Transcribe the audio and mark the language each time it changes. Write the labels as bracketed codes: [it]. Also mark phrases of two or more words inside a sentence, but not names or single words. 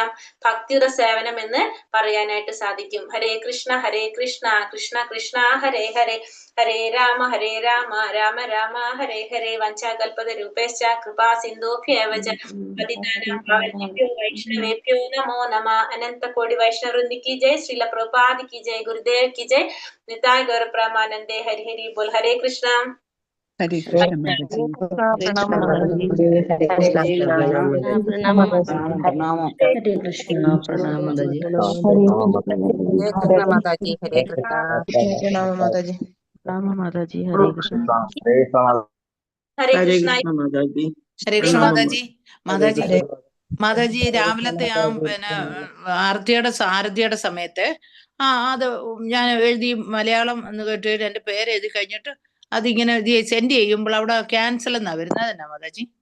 [ml] ഭക്തിയുടെ സേവനം എന്ന് പറയാനായിട്ട് സാധിക്കും. [sa] ഹരേ കൃഷ്ണ കൃഷ്ണ കൃഷ്ണ ഹരേ ഹരേ, ഹരേ രാമ രാമ രാമ ഹരേ ഹരേ. വഞ്ചാകൽപത രൂപേശ്ച കൃപാ സിന്ധോഭ്യേവ ച പതിതാനാം പാവനേഭ്യോ വൈഷ്ണവേഭ്യോ നമോ നമ. [hi] അനന്ത കോടി വൈഷ്ണവൃന്ദി की जय, श्रील प्रभुपाद की जय, गुरुदेव की जय, निताय गौर प्रेमानंदे, हरि हरि बोल. हरे कृष्ण. हरे कृष्ण माताजी। प्रणाम माताजी। हरे कृष्ण प्रणाम माताजी। हरे कृष्ण माताजी। हरे कृष्ण। प्रणाम माताजी। प्रणाम माताजी। हरे कृष्ण। हरे कृष्ण माताजी। [ml] ഹരേ കൃഷ്ണ മാതാജി. മാതാജി രാവിലത്തെ ആ പിന്നെ ആരതിയുടെ സമയത്ത് അത് ഞാൻ എഴുതി മലയാളം എന്ന് കേട്ട് എന്റെ പേര് എഴുതി കഴിഞ്ഞിട്ട് അതിങ്ങനെ സെൻഡ് ചെയ്യുമ്പോൾ അവിടെ ക്യാൻസൽ എന്നാ വരുന്നത്. എന്നാ മാതാജി?